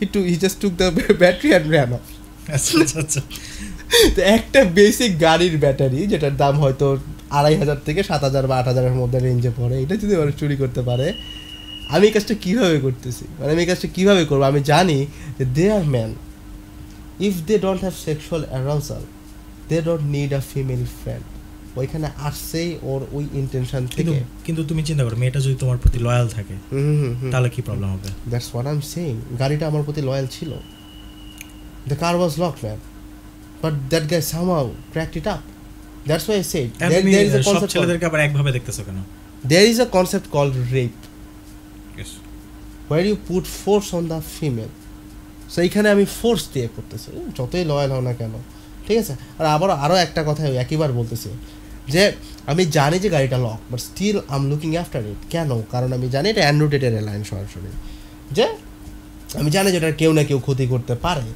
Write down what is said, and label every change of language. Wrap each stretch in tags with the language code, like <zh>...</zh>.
<en>He just took the battery and ran off.</en> <bn>আচ্ছা। তো একটা বেসিক গাড়ির ব্যাটারি যেটার দাম হয়তো 2500 থেকে 7000 বা 8000-এর মধ্যে রেঞ্জে পড়ে, এটা যদি ওরা চুরি করতে পারে, আমি এই কাজটা কীভাবে করতেছি, মানে আমি এই কাজটা কীভাবে করবো? আমি জানি যে</bn> <en>They are man, if they don't have sexual arousal, they don't need a female friend.</en> <bn>ওইখানে আসছেই ওর ওই ইন্টেনশন থেকে। কিন্তু তুমি চিন্তা করো, মেয়েটা যদি তোমার প্রতি লয়াল থাকে, তাহলে কি প্রবলেম হবে?</bn> <en>That's what I am saying.</en> <bn>গাড়িটা আমার প্রতি লয়াল ছিল,</bn> <en>the car was locked, man, but that guy somehow cracked it up. That's why I said there is a concept.</en> <bn>সব ছেলেদেরকে আবার একভাবে দেখতেছো কেন?</bn> <en>There is a concept called rape, yes, where you put force on the female.</en> <bn>So এইখানে আমি force দিয়ে করতেছি, যতই লয়াল হও না কেন, ঠিক আছে? আর আরও একটা কথা একইবার বলতেছি যে আমি জানি যে গাড়িটা lock,</bn> <en>But still I am looking after it.</en> <bn>কেন? কারণ আমি জানি এটা অ্যান্ড্রয়েডের লাইন সরাসরি, যে আমি জানি যে এটা কেউ না কেউ ক্ষতি করতে পারে।</bn>